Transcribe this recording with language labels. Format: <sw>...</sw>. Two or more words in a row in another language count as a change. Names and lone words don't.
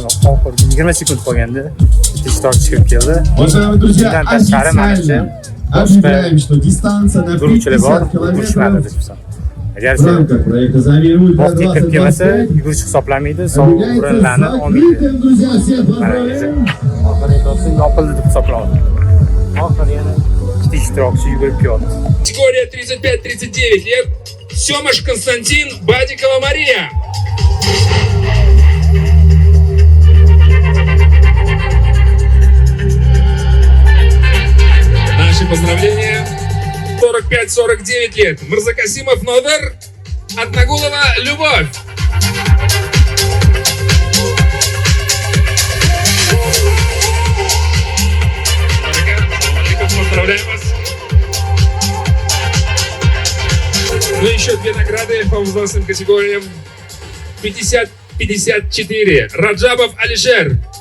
<uz>Oxirgi 20 sekund qolganda ishtirokchi chiqib keldi. Bundan tashqari menimcha</uz> <ru>Объявляем, что дистанция на 50 километров</ru> <uz>Agar</uz> <ru>в рамках проекта Замир Ультра</ru> <uz>vaqtga kirib kelmasa, 2025 yugurish hisoblanmaydi, sovrinlarni olmaydi.</uz> <ru>закрытым, друзья, всех поздравляем!</ru> <uz>Oxirgi yopildi deb hisoblanadi. Oxiri yana ikkita ishtirokchi yugurib kelyapti.</uz> <ru>Категория 35-39 лет. Семаш Константин, Бадикова Мария. Наши поздравления. 45-49 лет. Мырзакасимов Новер, Отнагулова Любовь. Поздравляем вас. Ну и еще две награды по возрастным категориям. 50-54. Раджабов Алишер.</ru>